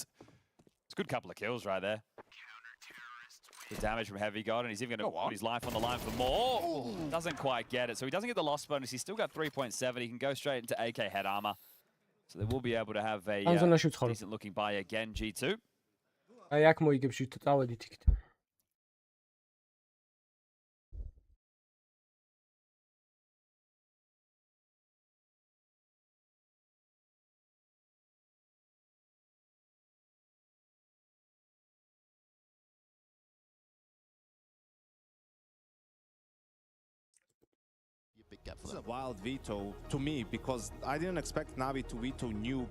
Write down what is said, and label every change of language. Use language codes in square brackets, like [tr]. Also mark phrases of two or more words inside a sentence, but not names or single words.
[en] It's a good couple of kills right there. The damage from Heavy God, and he's even going to put his life on the line for more. Ooh. Doesn't quite get it. So he doesn't get the loss bonus. He's still got 3.7. He can go straight into AK head armor. So they will be able to have a decent looking buy again, G2. [ka] აი აქ მოიგებს შუთ წავედით იქით. [en] This is a wild veto to me because I didn't expect NAVI to veto Nuke.